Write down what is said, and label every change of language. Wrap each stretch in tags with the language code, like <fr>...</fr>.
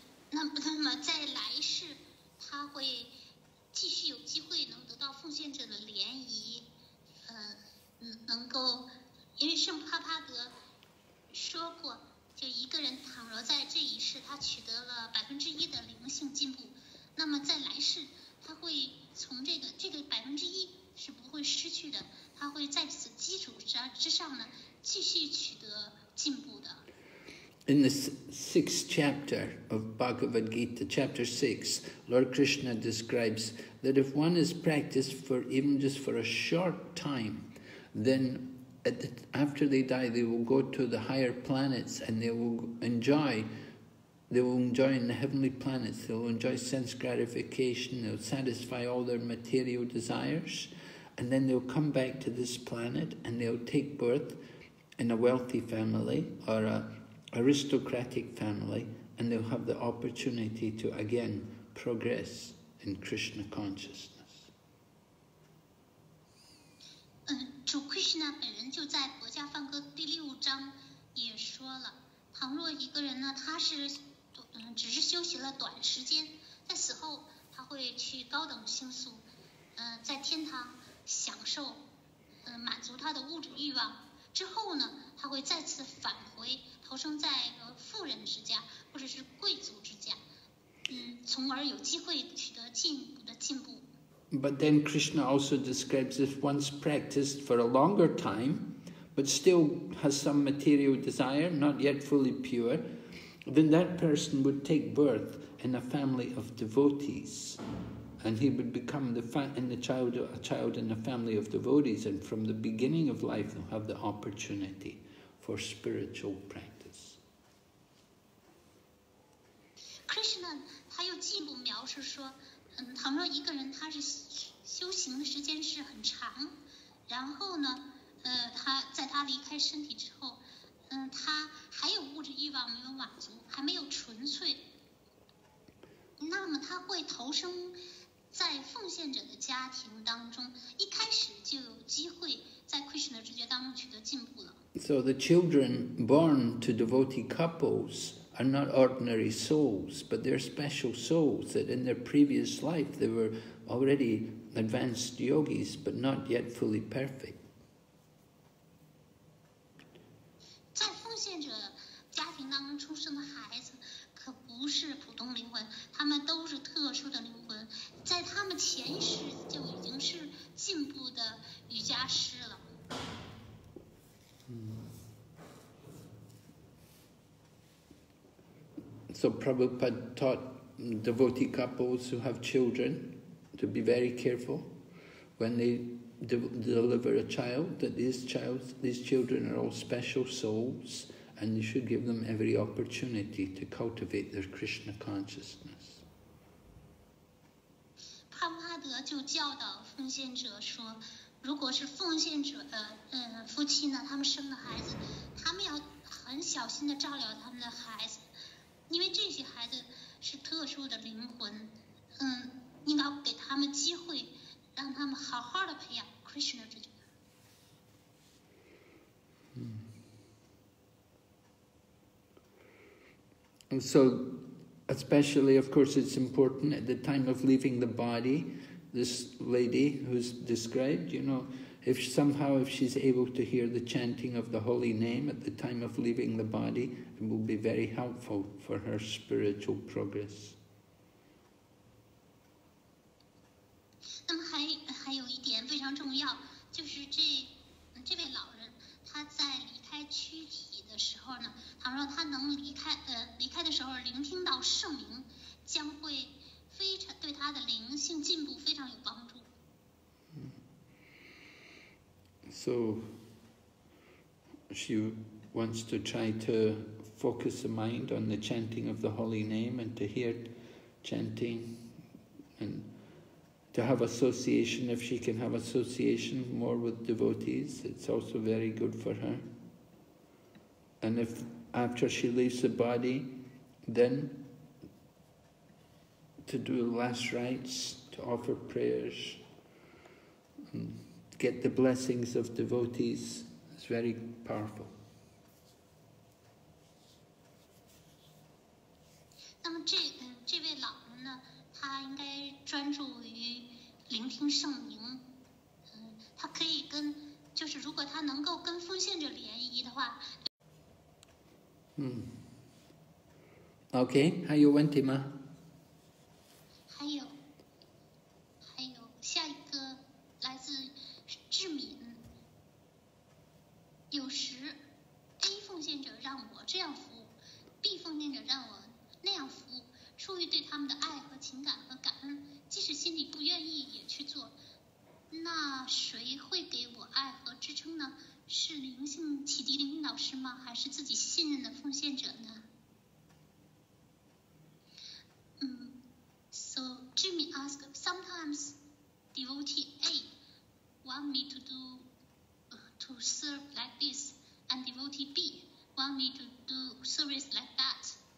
<zh>那么在来世，他会继续有机会能得到奉献者的联谊，能够，因为圣帕帕德说过，就一个人倘若在这一世他取得了1%的灵性进步，那么在来世他会从这个1%是不会失去的，他会在此基础之上呢继续取得进步的。</zh> <en>In the 6th chapter of Bhagavad Gita, chapter 6, Lord Krishna describes that if one is practiced for even just for a short time, then after they die, they will go to the higher planets and they will enjoy in the heavenly planets. They will enjoy sense gratification, they'll satisfy all their material desires, and then they'll come back to this planet and they'll take birth in a wealthy family or a aristocratic family, and they'll have the opportunity to again progress in Krishna consciousness.</en> <zh>主 Krishna 本人就在《国家梵歌》第6章也说了，倘若一个人呢，他是只是修习了短时间，在死后他会去高等星宿，在天堂享受，满足他的物质欲望。之后呢，他会再次返回，投生在富人之家或者是贵族之家，从而有机会取得进一步的进步。</zh> <en>But then Krishna also describes if one's practiced for a longer time, but still has some material desire, not yet fully pure, then that person would take birth in a family of devotees. And he would become a child in a family of devotees, and from the beginning of life they'll have the opportunity for spiritual practice.</en> <zh>Krishna 他又进一步描述说，倘若一个人他是修行的时间是很长，然后呢，他在他离开身体之后，他还有物质欲望没有满足，还没有纯粹，那么他会投生在奉献者的家庭当中，一开始就有机会在 Krishna 的直觉当中取得进步了。</zh> <en>So the children born to devotee couples are not ordinary souls, but they're special souls that in their previous life they were already advanced yogis, but not yet fully perfect.</en> <zh>在奉献者家庭当中出生的孩子，可不是普通灵魂，他们都是特殊的灵魂，在他们前一世就已经是进步的瑜伽师了。</zh> <en>So Prabhupada taught devotee couples who have children to be very careful when they deliver a child, that these children are all special souls, and you should give them every opportunity to cultivate their Krishna consciousness.</en> <zh>帕布哈德就教导奉献者说，如果是奉献者夫妻呢，他们生了孩子，他们要很小心的照料他们的孩子，因为这些孩子是特殊的灵魂，应该给他们机会，让他们好好的培养 Krishna 之觉。</zh> <en>And so, especially, of course, it's important at the time of leaving the body, this lady who's described, you know, if she's able to hear the chanting of the holy name at the time of leaving the body, it will be very helpful for her spiritual progress.</en> <zh>那么还有一点非常重要，就是这位老人他在离开躯体的时候呢，倘若他能离开的时候聆听到圣名，将会非常对他的灵性进步非常有帮助。</zh> <en>So she wants to try to focus the mind on the chanting of the holy name and to hear chanting and to have association, if she can have association more with devotees, it's also very good for her. And if after she leaves the body, then to do last rites, to offer prayers, and get the blessings of devotees, is very powerful.</en> <zh>那么这位老人呢，他应该专注于聆听圣名，他可以就是如果他能够跟奉献者联谊的话。 Okay, 还有问题吗？还有下一个来自志敏，有时 A 奉献者让我这样服务 ，B 奉献者让我那样服务，出于对他们的爱和情感和感恩，即使心里不愿意也去做，那谁会给我爱和支撑呢？是灵性启迪灵导师吗？还是自己信任的奉献者呢？</zh> <en>So Jimmy asked, sometimes devotee A want me to serve like this, and devotee B want me to do service like that.</en>